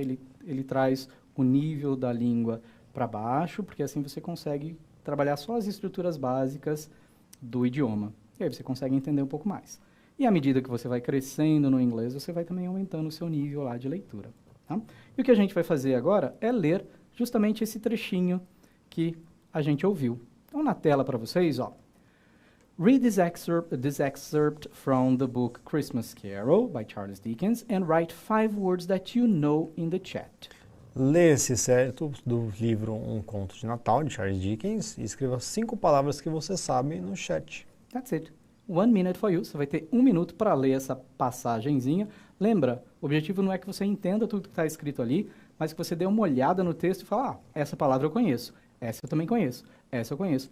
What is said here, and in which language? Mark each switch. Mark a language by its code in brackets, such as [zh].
[pt] Ele traz o nível da língua para baixo, porque assim você consegue trabalhar só as estruturas básicas do idioma. E aí você consegue entender um pouco mais. E à medida que você vai crescendo no inglês, você vai também aumentando o seu nível lá de leitura. Tá? E o que a gente vai fazer agora é ler justamente esse trechinho que a gente ouviu. Então, na tela para vocês, ó. [en] Read this excerpt from the book Christmas Carol, by Charles Dickens, and write 5 words that you know in the chat. [pt] Lê esse excerto do livro Um Conto de Natal, de Charles Dickens, e escreva 5 palavras que você sabe no chat. [en] That's it. 1 minute for you. [pt] Você vai ter 1 minuto para ler essa passagenzinha. Lembra, o objetivo não é que você entenda tudo que está escrito ali, mas que você dê uma olhada no texto e fale, essa palavra eu conheço, essa eu também conheço, essa eu conheço.